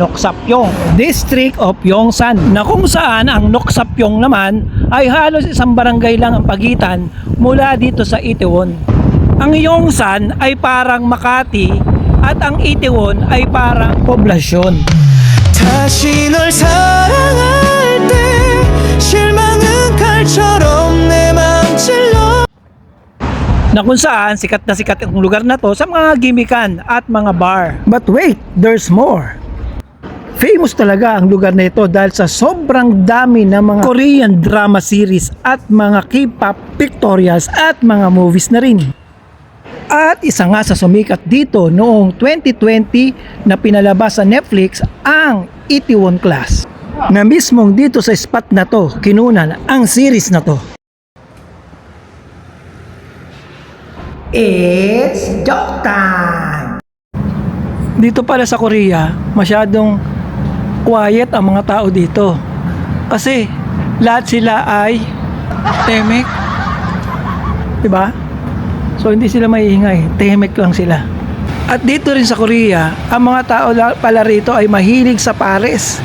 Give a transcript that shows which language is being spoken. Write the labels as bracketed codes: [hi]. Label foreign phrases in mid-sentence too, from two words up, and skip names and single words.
[tl] Noksapyong, District of Yongsan, na kung saan ang Noksapyong naman ay halos isang barangay lang ang pagitan mula dito sa Itaewon. Ang Yongsan ay parang Makati at ang Itaewon ay parang poblasyon. [ko] 다시 널 사랑할 때 실망은 칼처럼 내 맘 찔러. [tl] Na kung saan sikat na sikat ang lugar na to sa mga gimikan at mga bar. [en] But wait, there's more. [tl] Famous talaga ang lugar na ito dahil sa sobrang dami ng mga [en] Korean drama series [tl] at mga [en] K-pop pictorials [tl] at mga movies na rin. At isa nga sa sumikat dito noong 2020 na pinalabas sa Netflix ang Itaewon Class. Na mismong dito sa spot na to, kinunan ang series na to. [en] It's joke time! [tl] Dito pala sa Korea, masyadong quiet ang mga tao dito. Kasi lahat sila ay tahimik. Diba? So hindi sila maiingay, tahimik lang sila. At dito rin sa Korea, ang mga tao pala rito ay mahilig sa Paris.